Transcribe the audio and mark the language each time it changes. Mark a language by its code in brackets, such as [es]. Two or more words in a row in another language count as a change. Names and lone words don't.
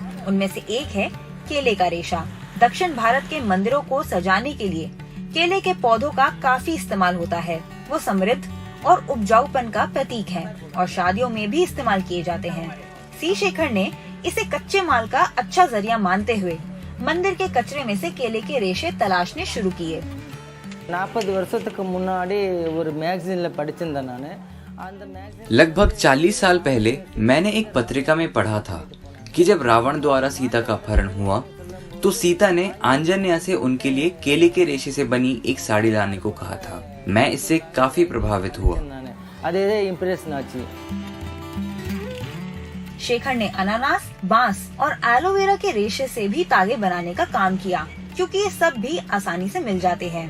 [hi] उनमें से एक है केले का रेशा। दक्षिण भारत के मंदिरों को सजाने के लिए केले के पौधों का काफी इस्तेमाल होता है। वो समृद्ध और उपजाऊपन का प्रतीक है और शादियों में भी इस्तेमाल किए जाते हैं। सी शेखर ने इसे कच्चे माल का अच्छा जरिया मानते हुए मंदिर के कचरे में से केले के रेशे तलाशने शुरू किए। [ta] 40 வருஷத்துக்கு முன்னாடி ஒரு மேகசின்ல படிச்சிருந்தேன் நானு। [hi] लगभग 40 साल पहले मैंने एक पत्रिका में पढ़ा था कि जब रावण द्वारा सीता का अपहरण हुआ तो सीता ने आंजन्या से उनके लिए केले के रेशे से बनी एक साड़ी लाने को कहा था। मैं इससे काफी प्रभावित हुआ। शेखर ने अनानास, बांस और एलोवेरा के रेशे से भी तागे बनाने का काम किया, क्योंकि ये सब भी आसानी से मिल जाते हैं।